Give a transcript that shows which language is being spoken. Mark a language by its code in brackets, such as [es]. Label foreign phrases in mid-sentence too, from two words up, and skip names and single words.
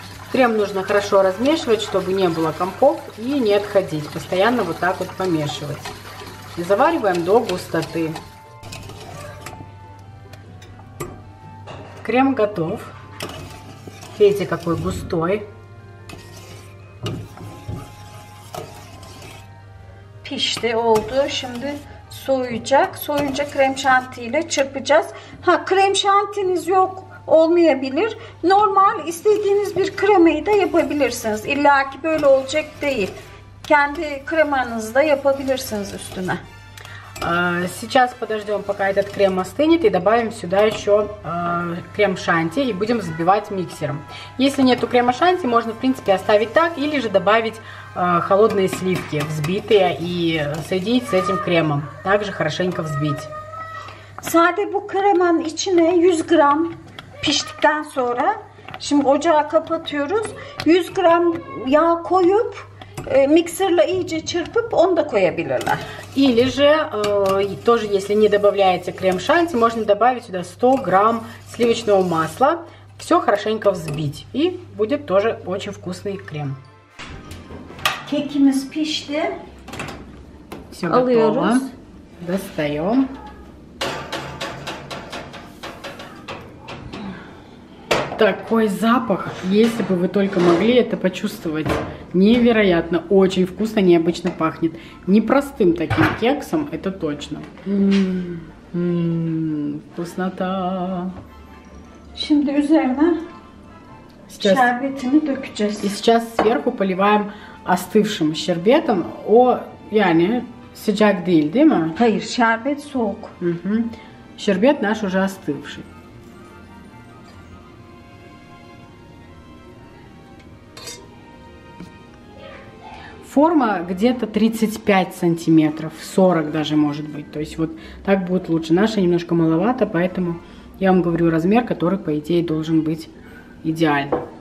[ru] Крем нужно хорошо размешивать, чтобы не было комков и не отходить. Постоянно вот так вот помешивать. И завариваем до густоты. Крем готов. Видите, какой густой. [tr] Pişti, oldu. Şimdi soğuyacak. Soğuyunca krem şanti ile çırpacağız. Ha, krem şantiniz yok olmayabilir. Normal istediğiniz bir kremayı da yapabilirsiniz. İlla ki böyle olacak değil. Kendi kremanızı da yapabilirsiniz üstüne. [ru] Сейчас подождем, пока этот крем остынет, и добавим сюда еще крем шанти и будем взбивать миксером. Если нету крема шанти, можно в принципе оставить так, или же добавить холодные сливки взбитые и соединить с этим кремом. Также хорошенько взбить. [tr] Sade bu kremanın içine 100 gram piştikten sonra şimdi ocağı kapatıyoruz. 100 gram yağ koyup миксерle iyice çırpıp onu da koyabilirler. [ru] Или же, тоже если не добавляете крем шанти, можно добавить сюда 100 грамм сливочного масла. Все хорошенько взбить. И будет тоже очень вкусный крем. [tr] Kekimiz pişti. [ru] Все [tr] Alıyoruz. [ru] готово. Достаем. Такой запах, если бы вы только могли это почувствовать. Невероятно, очень вкусно, необычно пахнет. Непростым таким кексом, это точно. Вкуснота. [tr] Şimdi üzerine [ru] Сейчас, [tr] şerbetini dökeceğiz. [ru] и сейчас сверху поливаем остывшим şerbetim. [tr] O yani sıcak değil mi? Hayır, şerbet soğuk. [ru] Угу. Şerbet наш уже остывший. Форма где-то 35 сантиметров, 40 даже может быть. То есть вот так будет лучше. Наша немножко маловато, поэтому я вам говорю размер, который по идее должен быть идеальный.